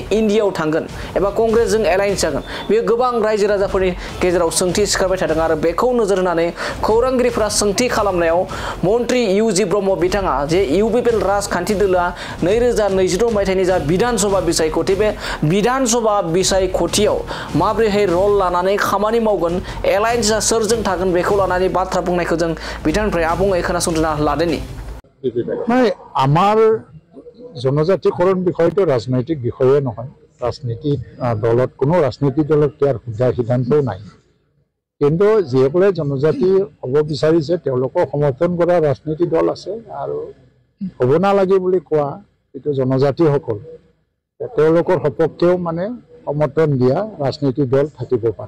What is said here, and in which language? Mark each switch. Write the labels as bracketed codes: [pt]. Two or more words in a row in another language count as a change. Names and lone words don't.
[brx] इन्डियाआव थांगोन एबा कंग्रेसजों एलायन्स जागोन बेयो गोबां रायजो राजाफोरनि गेजेराव सोंथि सिखारबाय थादों आरो बेखौ नोजोर होनानै खौरांगिरिफोरा सोंथि खालामनायाव मन्त्रि इउजि ब्रह्म बिथाङा जे इउपिपिएल राजखान्थि दोलोआ 2022 मायथाइनि जा विधानसभा बिसायख'थि बे विधानसभा बिसायख'थियाव माबोरैहाय रल लानानै खामानि मावगोन एलायन्सआ सोरजों थागोन बेखौ लानानै बाथ्रा बुंनायखौ जों बिथांनिफ्राय आबुङै खोनासंना लादोंनि [as] আমাৰ জনজাতিকৰণ বিষয়টো ৰাজনৈতিক বিষয়ে নহয় ৰাজনীতি দলত কোনো ৰাজনীতি দলত ইয়াৰ সিদ্ধান্তও নাই কিন্তু যিসকলে জনজাতি হ'ব বিচাৰিছে তেওঁলোকক সমৰ্থন কৰা ৰাজনীতি দল আছে আৰু হ'ব নালাগে বুলি কোৱা এইটো জনজাতিসকল তেওঁলোকৰ সপক্ষেও মানে সমৰ্থন দিয়া ৰাজনীতি দল থাকিব পাৰে